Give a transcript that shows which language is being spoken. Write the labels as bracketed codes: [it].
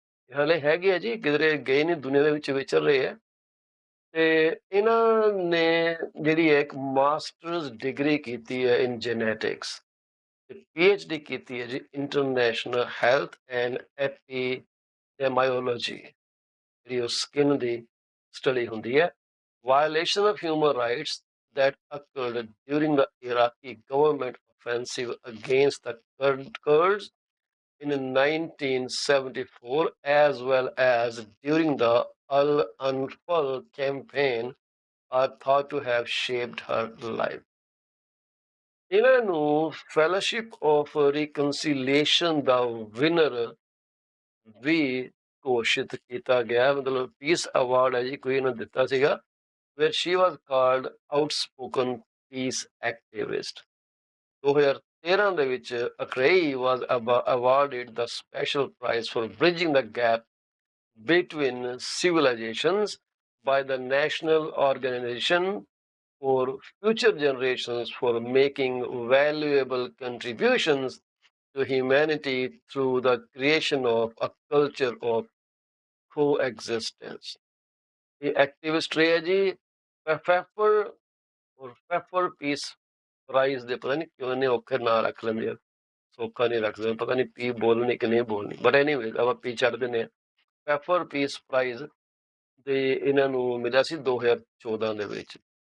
[pa] ਹਲੇ ਹੈਗੇ ਆ ਜੀ, ਕਿਧਰੇ ਗਏ ਨਹੀਂ, ਦੁਨੀਆ ਦੇ ਵਿੱਚ ਵਿਚਰ ਰਹੇ ਆ। ਤੇ ਇਹਨਾਂ ਨੇ ਜਿਹੜੀ ਹੈ ਇੱਕ ਮਾਸਟਰਸ ਡਿਗਰੀ ਕੀਤੀ ਹੈ ਇਨ ਜੈਨੇਟਿਕਸ, PhD ਕੀਤੀ ਹੈ ਜੀ ਇੰਟਰਨੈਸ਼ਨਲ ਹੈਲਥ ਐਂਡ ਐਪੀਡੈਮਾਇਓਲੋਜੀ, ਜਿਹੜੀ ਉਹ ਸਕਿਨ ਦੀ ਸਟੱਡੀ ਹੁੰਦੀ ਹੈ। [en] Violation of human rights that occurred during the Iraqi government offensive against the Kurds in 1974, as well as during the Al-Anfal campaign, are thought to have shaped her life. [pa] ਇਹਨਾਂ ਨੂੰ fellowship of ਰਿਕਨਸੀਲੀਏਸ਼ਨ ਦਾ winner ਵੀ ਘੋਸ਼ਿਤ ਕੀਤਾ ਗਿਆ, ਮਤਲਬ piece award ਹੈ ਜੀ, ਕੋਈ ਇਹਨਾਂ ਦਿੱਤਾ ਸੀਗਾ, [en] where she was called outspoken peace activist. [pa] 2013 ਦੇ ਵਿੱਚ [en] ਅਕਰਈ was awarded the special prize for bridging the gap between civilizations by the National Organization for Future Generations for making valuable contributions to humanity through the creation of a culture of coexistence. [pa] ਇਹ activist ਰਹੇ ਜੀ ਪੈਫਰ piece price ਦੇ, ਪਤਾ ਨਹੀਂ ਕਿਉਂ ਨੇ ਔਖੇ ਨਾਂ ਰੱਖ ਲੈਂਦੇ ਆ, ਸੌਖਾ ਨਹੀਂ ਰੱਖਦੇ, ਪਤਾ ਨਹੀਂ ਪੀ ਬੋਲਣੀ ਕਿ ਨਹੀਂ ਬੋਲਣੀ, [en] but anyways [pa] ਆਪਾਂ ਪੀ ਛੱਡ ਦਿੰਦੇ ਆ। ਪੈਫਰ ਪੀਸ ਪ੍ਰਾਈਜ਼ ਦੇ ਇਹਨਾਂ ਨੂੰ ਮਿਲਿਆ ਸੀ 2014 ਦੇ ਵਿੱਚ।